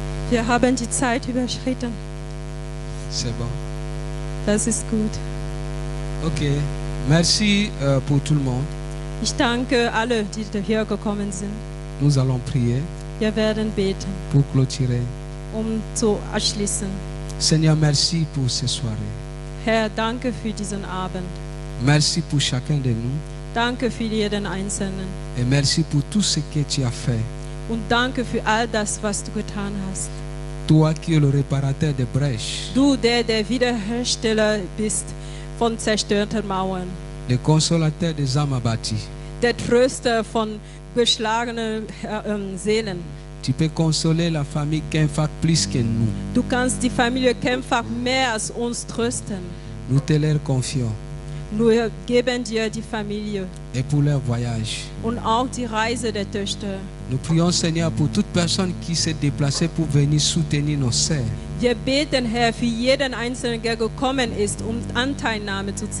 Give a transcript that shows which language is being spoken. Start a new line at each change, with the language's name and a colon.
German: Wir haben die Zeit überschritten.
French: C'est bon.
German: Das ist gut. Ok.
French: Merci pour tout le monde.
German: Ich danke alle, die hierher gekommen sind.
French: Nous allons prier
German: Wir werden beten,
French: pour clôturer.
German: zu abschließen.
French: Seigneur, merci pour ces soirées.
German: Herr, danke für diesen Abend.
French: Merci pour chacun de nous.
German: Danke für jeden Einzelnen.
French: Et merci pour tout ce que tu as fait.
German: Und danke für all das, was du getan hast.
French: Toi qui es le réparateur des brèches,
German: Du, der Wiederhersteller bist von zerstörten Mauern.
French: le consolateur des âmes abattues.
German: Der Tröster von geschlagenen Seelen.
French: Tu peux consoler la famille Kenfak plus que nous.
German: Du kannst die Familie Kempfach mehr als uns trösten.
French: Nous te leur confions.
German: Wir geben dir die Familie
French: Et pour leur voyage.
German: und auch die Reise der Töchter.
French: Nous prions, Seigneur, pour toute personne qui s'est déplacée pour venir soutenir nos sœurs.
German: Wir beten, Herr, für jeden Einzelnen, der gekommen ist, um Anteilnahme zu